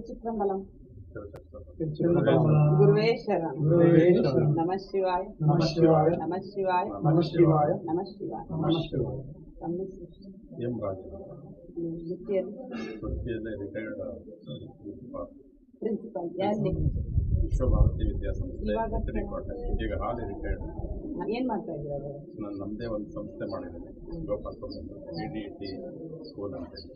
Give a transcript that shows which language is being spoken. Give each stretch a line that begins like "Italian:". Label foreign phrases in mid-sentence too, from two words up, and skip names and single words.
Tamil: ತಿರುಚಿತ್ರಂಬಲಂ ತಿರುಚಿತ್ರಂಬಲಂ
Sanskrit: ಗುರುವೇ ಶರಣಂ ಗುರುವೇ ಶರಣಂ ನಮಃ ಶಿವಾಯ ನಮಃ ಶಿವಾಯ ನಮಃ ಶಿವಾಯ ನಮಃ ಶಿವಾಯ ನಮಃ ಶಿವಾಯ ನಮಃ ಶಿವಾಯ.
Kannada: ತಮ್ಮ ಹೆಸರು? ಎಂ ರಾಜು ವೃತ್ತಿಯಲ್ಲಿ ವೃತ್ತಿಯಲ್ಲೇ ರಿಟೈರ್ಡ್ ಪ್ರಿನ್ಸಿಪಲ್ ಯಾರಲ್ಲಿ? ವಿಶ್ವಭಾರತಿ ವಿದ್ಯಾಸಂಸ್ಥೆ ಇವಾಗ ಈಗ ಹಾಲಿ ರಿಟೈರ್ಡ್. ಏನ್ ಮಾಡ್ತಾ ಇದ್ದೀರಾ? ನಾನು ನಮ್ಮದೇ ಒಂದು ಸಂಸ್ಥೆ ಮಾಡಿದ್ದೀನಿ, ಗೋಪಾಲ್ಪುರದಲ್ಲಿ DDT ಸ್ಕೂಲ್ ಅಂತ ಇದೆ.